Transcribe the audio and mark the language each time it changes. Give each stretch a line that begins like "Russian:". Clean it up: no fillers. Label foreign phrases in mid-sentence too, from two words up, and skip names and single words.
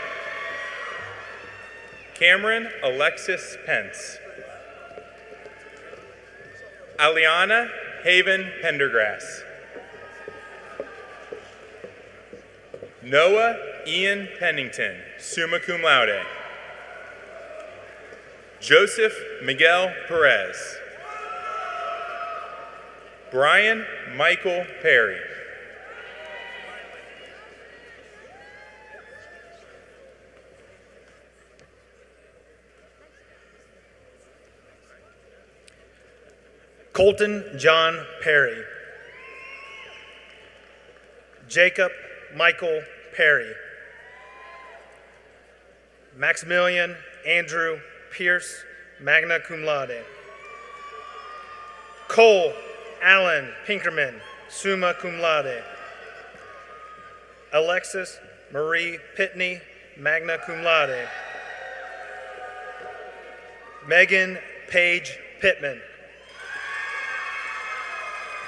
English: Cameron Alexis Pence. Aliana Haven Pendergrass. Noah Ian Pennington,
Latin: summa cum laude.
English: Joseph Miguel Perez. Brian Michael Perry. Colton John Perry. Jacob Michael Perry. Maximilian Andrew Pierce,
Latin: magna cum laude.
English: Cole Allen Pinkerman,
Latin: summa cum laude.
English: Alexis Marie Pitney,
Latin: magna cum laude.
English: Megan Paige Pittman.